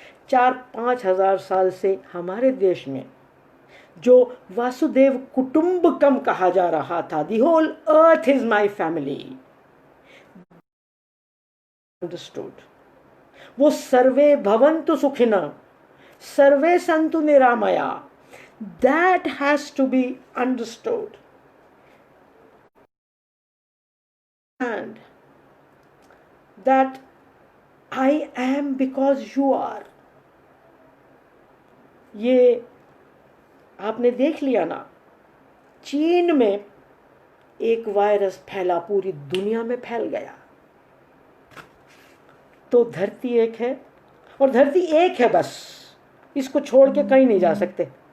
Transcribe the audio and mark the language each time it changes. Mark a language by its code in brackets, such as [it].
[hi] 4-5 हजार साल से हमारे देश में जो वासुदेव कुटुंबकम कहा जा रहा था, [en] the whole earth is my family, [hi] understood. [en] वो [sa] सर्वे भवन्तु सुखिनः, सर्वे सन्तु निरामया, [en] that has to be understood. And that I am because you are. [hi] ये आपने देख लिया ना, चीन में एक वायरस फैला, पूरी दुनिया में फैल गया। तो धरती एक है, और धरती एक है बस, इसको छोड़ के कहीं नहीं जा सकते।